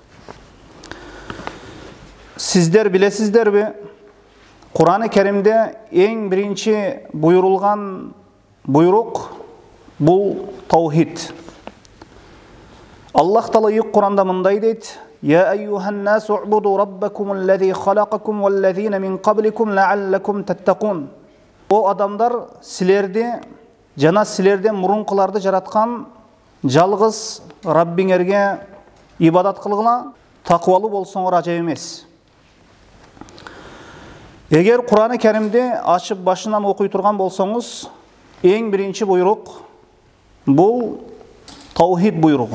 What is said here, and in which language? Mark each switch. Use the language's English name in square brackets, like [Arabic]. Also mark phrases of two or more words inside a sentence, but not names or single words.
[Kyrgyz] Сиздер билесиздерби, Кур'ан-ы Керимде эң биринчи буйрулган буйрук бул таухид. Аллах Таала Кур'анда мындай дейт: [Arabic] «يا أيها الناس اعبدوا ربكم الذي خلقكم والذين من قبلكم لعلكم تتقون». [Kyrgyz] О адамдар, силерди жана силерден мурункуларды жараткан жалгыз Раббиңерге ибадат кылгыла, таквалуу болсоңор ажап эмес. Эгер Кур'ан-ы Керимди ачып башынан окуй турган болсоңуз, эң биринчи буйрук бул таухид буйругу.